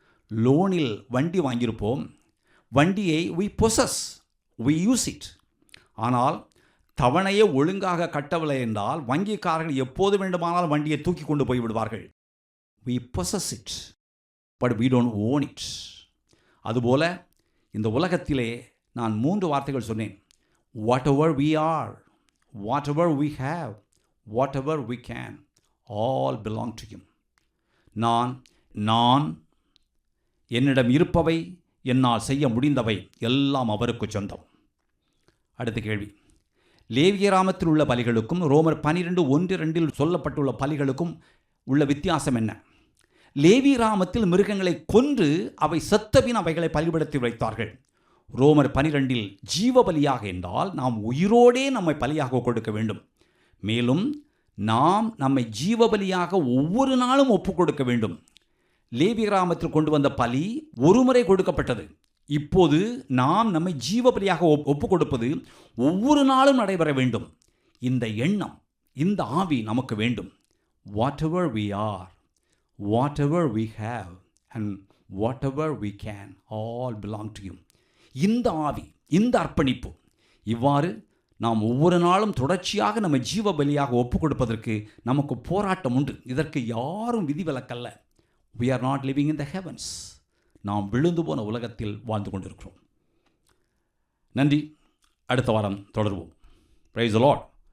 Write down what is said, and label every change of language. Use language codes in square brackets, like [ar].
[ta] லோனில் வண்டி வாங்கியிருப்போம், வண்டியை [en] we possess, we use it. [ta] ஆனால் தவணையை ஒழுங்காக கட்டவில்லை என்றால் வங்கிக்காரர்கள் எப்போது வேண்டுமானாலும் வண்டியை தூக்கி கொண்டு போய் விடுவார்கள். [en] we possess it, but we don't own it. [ta] அதுபோல இந்த உலகத்திலே நான் 3 வார்த்தைகள் சொன்னேன். [en] whatever we are, whatever we have, whatever we can, all belong to him. [ta] நான் என்னிடம் இருப்பவை, என்னால் செய்ய முடிந்தவை எல்லாம் அவருக்கு சொந்தம். அடுத்த கேள்வி, லேவியராமத்தில் உள்ள பலிகளுக்கும் ரோமர் 12:1-2 சொல்லப்பட்டுள்ள பலிகளுக்கும் உள்ள வித்தியாசம் என்ன? லேவியராமத்தில் மிருகங்களை கொன்று அவை செத்தபின் அவைகளை பலிபீடத்தில் வைத்தார்கள். ரோமர் 12 ஜீவ பலியாக என்றால் நாம் உயிரோடே நம்மை பலியாக கொடுக்க வேண்டும். மேலும் நாம் நம்மை ஜீவ பலியாக ஒவ்வொரு நாளும் ஒப்புக் கொடுக்க வேண்டும். லேவியராமத்தில் கொண்டு வந்த பலி ஒரு முறை கொடுக்கப்பட்டது. இப்போது நாம் நம்மை ஜீவ பலியாக ஒப்புக் கொடுப்பது ஒவ்வொரு நாளும் நடைபெற வேண்டும். இந்த எண்ணம், இந்த ஆவி நமக்கு வேண்டும். [en] whatever we are, whatever we have, and whatever we can, all belong to him. [ta] இந்த ஆவி, இந்த அர்ப்பணிப்பு, இவ்வாறு நாம் ஒவ்வொரு நாளும் தொடர்ச்சியாக நம்ம ஜீவ பலியாக ஒப்புக் கொடுப்பதற்கு நமக்கு போராட்டம் உண்டு. இதற்கு யாரும் விதிவிலக்கல்ல. [en] we are not living in the heavens. [ta] நாம் விழுந்து போன உலகத்தில் வாழ்ந்து கொண்டிருக்கிறோம். நன்றி. அடுத்த வாரம் தொடர்வோம். [en] Praise the Lord.